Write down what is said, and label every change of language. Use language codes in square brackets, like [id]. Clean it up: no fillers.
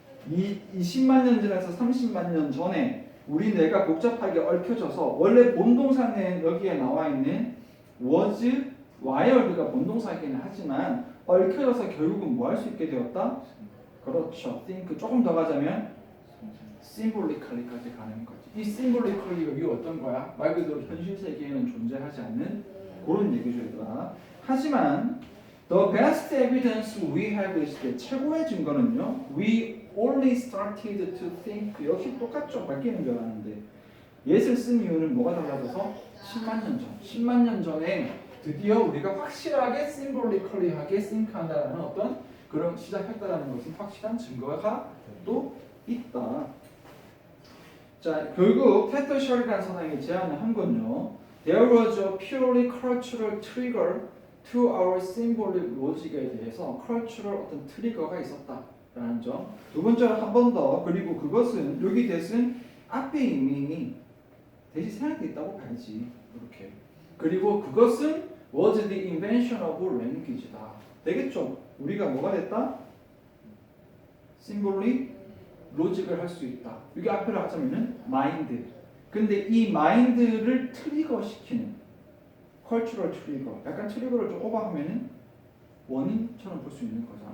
[ko] 20만 년 전에서 30만 년 전에 우리 뇌가 복잡하게 얽혀져서 원래 본동사는 여기에 나와 있는 [en] was wired [ko] 가 본동사이긴 하지만 얽혀져서 결국은 뭐 할 수 있게 되었다? 그렇죠. think 조금 더 가자면 symbolically까지 가는 거지. 이 symbolically 여기 어떤 거야? 말 그대로 현실 세계에는 존재하지 않는 그런 얘기죠, 얘들아. [en] 하지만 the best evidence we have is that [ko] 최고의 증거는요. [en] We only started to think [ko] 역시 똑같죠. 바뀌는 줄 알았는데 예를 쓴 이유는 뭐가 달라져서 10만 년 전. 10만 년 전에 드디어 우리가 확실하게 심볼리컬리하게 싱크한다는 어떤 그런 시작했다라는 것은 확실한 증거가 또 있다. 자, 결국 테터셜이라는 사람이 제안을 한 건요. [en] There was a purely cultural trigger to our symbolic logic에 대해서 cultural [ko] 어떤 트리거가 있었다라는 점. 두 번째로 한 번 더 그리고 그것은 여기 대신 앞에 이미 대신 생각돼 있다고 봐야지. 이렇게. 그리고 그것은 [en] was the invention of language다. [ko] 되겠죠? 우리가 뭐가 됐다? 심볼리 로직을 할 수 있다. 여기 앞에로 하자면은 마인드. 근데 이 마인드를 트리거 시키는 컬처럴 트리거. 약간 트리거를 좀 오버하면은 원인처럼 볼 수 있는 거잖아.